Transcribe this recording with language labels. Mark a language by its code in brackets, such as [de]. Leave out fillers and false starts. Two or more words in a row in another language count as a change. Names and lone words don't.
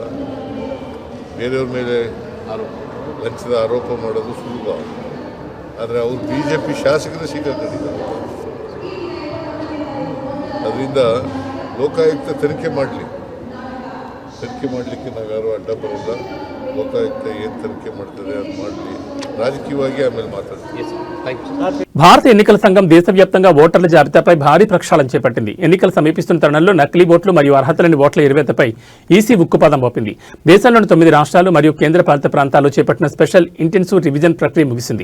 [kn] ಬೇರೆಯವ್ರ ಮೇಲೆ ಲಂಚದ ಆರೋಪ ಮಾಡೋದು ಸುಲಭ, ಆದರೆ ಅವರು ಬಿಜೆಪಿ ಶಾಸಕರು ಸಿಕ್ಕಾಕೊಂಡಿದ್ದಾರೆ. ಅದರಿಂದ ಲೋಕಾಯುಕ್ತ ತನಿಖೆ ಮಾಡಲಿ. ತನಿಖೆ ಮಾಡಲಿಕ್ಕೆ ನಾವು ಯಾರೂ ಅಡ್ಡ ಬರೋಲ್ಲ. ಲೋಕಾಯುಕ್ತ ಏನು ತನಿಖೆ ಮಾಡ್ತದೆ ಅದು ಮಾಡಲಿ. [te] రాజకీయವಾಗಿ ఆమెలు మాట్లాడుతున్నారు. భారత ఎన్నికల సంఘం దేశవ్యాప్తంగా ఓటర్ల జాబితాపై భారీ ప్రక్షాళన చేపట్టింది. ఎన్నికలు సమీపిస్తున్న తరుణంలో నకిలీ ఓట్లు మరియు అర్హత లేని ఓట్ల ఎరువేతపై ఈసీ ఉక్కుపాదం మోపింది. దేశంలోని 9 రాష్ట్రాలు మరియు కేంద్రపాలిత ప్రాంతాల్లో చేపట్టిన స్పెషల్ ఇంటెన్సివ్ రివిజన్ ప్రక్రియ ముగిసింది.